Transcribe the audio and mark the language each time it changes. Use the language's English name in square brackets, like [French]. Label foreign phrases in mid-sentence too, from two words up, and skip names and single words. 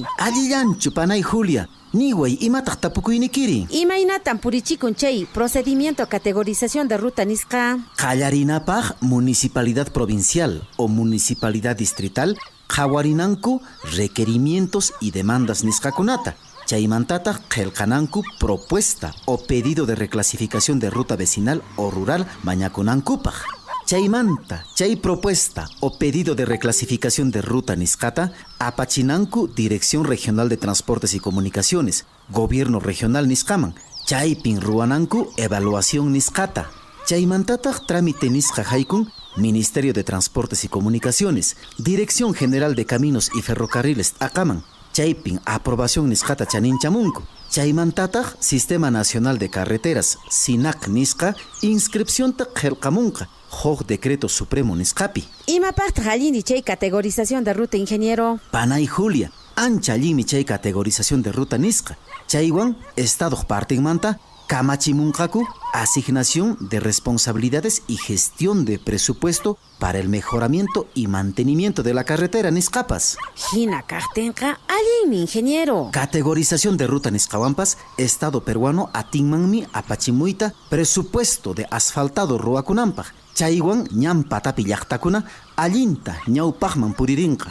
[Quechua] Allillanchu panay Julia, niway imataq tapukuynikiri. Imaynatan purichikun chay [Spanish] procedimiento categorización de ruta [Quechua] nisqa. Qallarinapaq [Spanish] municipalidad provincial o municipalidad distrital [Quechua] qawarinanku [Spanish] requerimientos y demandas [Quechua] nisqakunata. Chaymantataq qillqananku [Spanish] propuesta o pedido de reclasificación de ruta vecinal o rural [Quechua] mañakunankupaq. Chaymanta, chay [Spanish] propuesta o pedido de reclasificación de ruta [Quechua] nisqata apachinanku Dirección Regional de Transportes y Comunicaciones, Gobierno Regional nisqaman, chaypin ruananku evaluación nisqata. Chaymantataq trámite nisqa haykun Ministerio de Transportes y Comunicaciones, Dirección General de Caminos y Ferrocarriles aqaman, chaypin aprobación nisqata chaninchamunku. Chaymantataq Sistema Nacional de Carreteras, SINAC nisqa, inscripción ta qillqamunqa. Hoj Decreto Supremo nisqapi. Imapaqtaq allini chay [Spanish] categorización de ruta, [Quechua] ingeniero. Panay Julia, ancha allimi chay [Spanish] categorización de ruta [Quechua] nisqa. Chaywan, Estado partinmanta, kamachimunqaku, [Spanish] asignación de responsabilidades y gestión de presupuesto para el mejoramiento y mantenimiento de la carretera nisqapas. [Quechua] Hina kaqtinqa allimi, ingeniero. [Spanish] Categorización de ruta [Quechua] nisqawampas, Estado peruano atinmanmi apachimuyta [Spanish] presupuesto de asfaltado [Quechua] ruakunampaq. Chaywan ñam patapi llaqtakuna allinta ñawpaqman puririnqa.